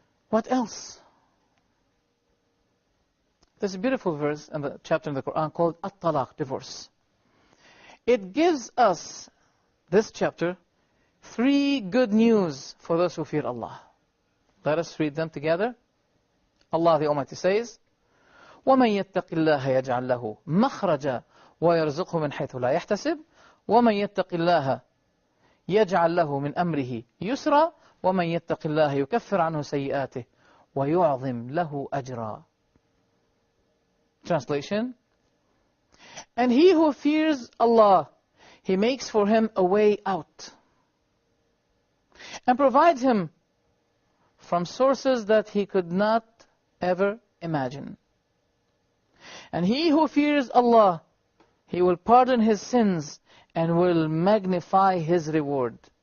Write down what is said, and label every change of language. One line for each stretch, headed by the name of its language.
English: What else? There's a beautiful verse in the chapter in the Qur'an called At-Talaq, divorce. It gives us, this chapter, 3 good news for those who fear Allah. Let us read them together. Allah the Almighty says,
Arabic: وَمَنْ يَتَّقِ اللَّهَ يَجْعَلْ لَهُ مَخْرَجًا وَيَرْزُقْهُ مِنْ حَيْثُ لَا يَحْتَسِبُ وَمَنْ يَتَّقِ اللَّهَ يَجْعَلْ لَهُ مِنْ أَمْرِهِ يُسْرًا وَمَنْ يَتَّقِ اللَّهَ يُكَفِّرْ عَنْهُ سَيِّئَاتِهِ وَيُعْظِمْ لَهُ أَجْرًا.
English: Translation. And he who fears Allah, He makes for him a way out and provides him from sources that he could not ever imagine. And he who fears Allah, He will pardon his sins and will magnify his reward.